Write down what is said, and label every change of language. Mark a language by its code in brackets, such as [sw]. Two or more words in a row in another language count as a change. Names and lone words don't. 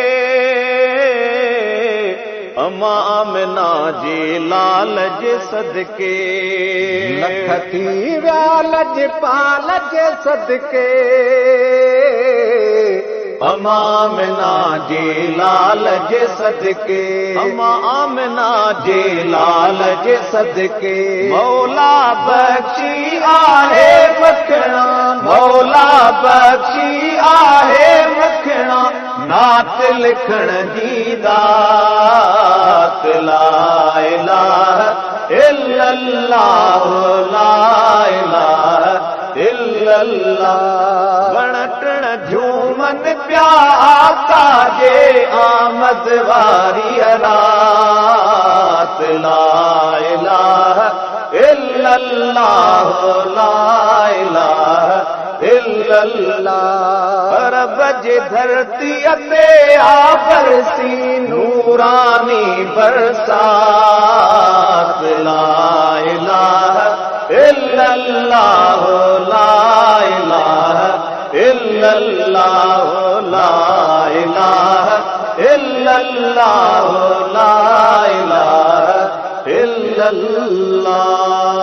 [sd] अमा आमिना जे लाल जे सदके लख थी विया लजपाल जे सदके अमा आमिना जे लाल जे सदके अमा आमिना जे लाल जे सदके [ar] मौला बख्शी आहे [sd] मखणा मौला बख्शी आहे मखणा नात लिखण जी [ar] दात لا إله إلا الله لا إله إلا الله [sd] वण टिण झूमन पिया आका जे आमद वारी रात [ar] لا إله إلا الله لا إله إلا الله [sd] रब जे धरतीअ ते आ बरसी नूरानी [ar] बरसात لا إله إلا الله لا إله إلا الله لا إله إلا الله لا إله إلا الله